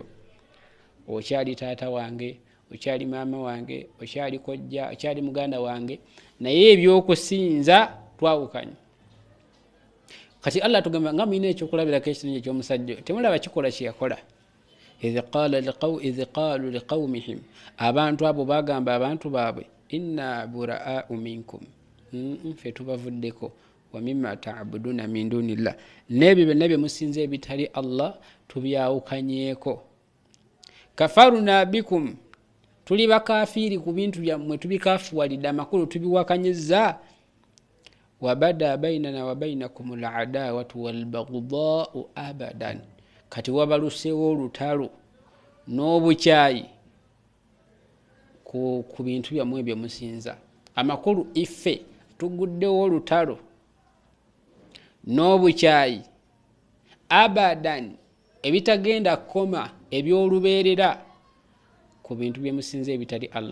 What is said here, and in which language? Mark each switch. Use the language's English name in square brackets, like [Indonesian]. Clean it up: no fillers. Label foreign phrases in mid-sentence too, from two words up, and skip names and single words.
[Ganda] Okyali taata wange, okyali maama wange, okyali kojja, okyali muganda wange, naye ebyokusinza twawukanye. Kati Allah tugamba nga mulina ekyokulabirako ekirungi eky'omusajja, temulaba kikola kye yakola. [Arabic] إذ قالوا لقومهم, [Ganda] abantu abo bagamba abantu baabwe, [Arabic] إنا برآء منكم, [Ganda] ffe tubavuddeko, [Arabic] ومما تعبدون من دون الله, [Ganda] n'ebyo byonna bye musinza ebitali Allah tubyawukanyeeko. [Arabic] كفرنا بكم, [Ganda] tuli bakafiiri ku bintu byammwe, tubikafuwalidde, amakulu tubiwakanyizza. [Arabic] وبدا بيننا وبينكم العداوة والبغضاء أبدا, [Ganda] kati wabalusewo olutalo n'obukyayi ku bintu byammwe bye musinza. Amakulu ife tuguddewo olutalo n'obukyayi abadan, ebitagenda koma, ebyolubeerera ku bintu bye musinza ebitali Allah.